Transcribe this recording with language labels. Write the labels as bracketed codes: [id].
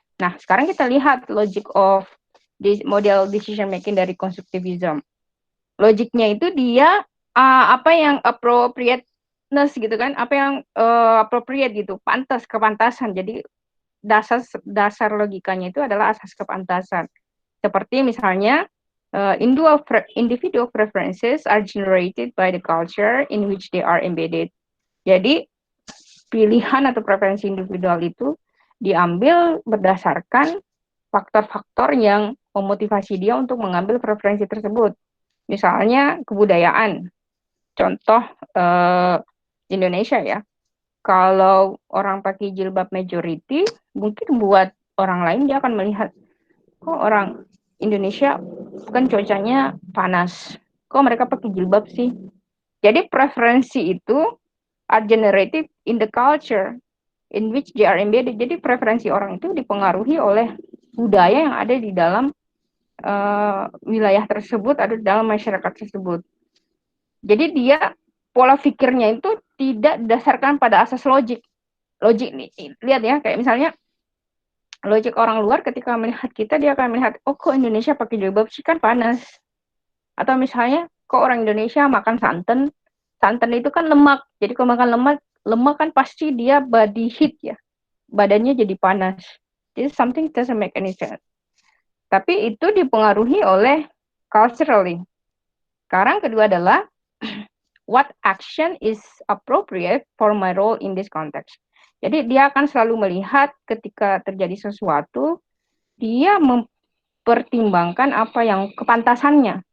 [id] Nah, sekarang kita lihat logic of model decision making dari constructivism. Logiknya itu dia apa yang appropriateness gitu kan, apa yang appropriate gitu, kepantasan. Jadi dasar logikanya itu adalah asas kepantasan. Seperti misalnya [en] individual preferences are generated by the culture in which they are embedded. [id] Jadi pilihan atau preferensi individual itu diambil berdasarkan faktor-faktor yang memotivasi dia untuk mengambil preferensi tersebut. Misalnya kebudayaan. Contoh Indonesia ya. Kalau orang pakai jilbab majority, mungkin buat orang lain dia akan melihat, kok orang Indonesia kan cuacanya panas, kok mereka pakai jilbab sih. Jadi preferensi itu [en] are generated in the culture in which they are embedded. [id] Jadi preferensi orang itu dipengaruhi oleh budaya yang ada di dalam wilayah tersebut, ada di dalam masyarakat tersebut. Jadi dia pola pikirnya itu tidak didasarkan pada asas logik. Logik nih, lihat ya, kayak misalnya logik orang luar ketika melihat kita, dia akan melihat, oh kok Indonesia pakai jilbab sih kan panas. Atau misalnya, kok orang Indonesia makan santan, santan itu kan lemak. Jadi kalau makan lemak kan pasti dia body heat ya, badannya jadi panas. [en] Jadi something doesn't make any sense. [id] Tapi itu dipengaruhi oleh [en] culturally. [id] Sekarang kedua adalah [en] what action is appropriate for my role in this context. [id] Jadi dia akan selalu melihat ketika terjadi sesuatu, dia mempertimbangkan apa yang kepantasannya.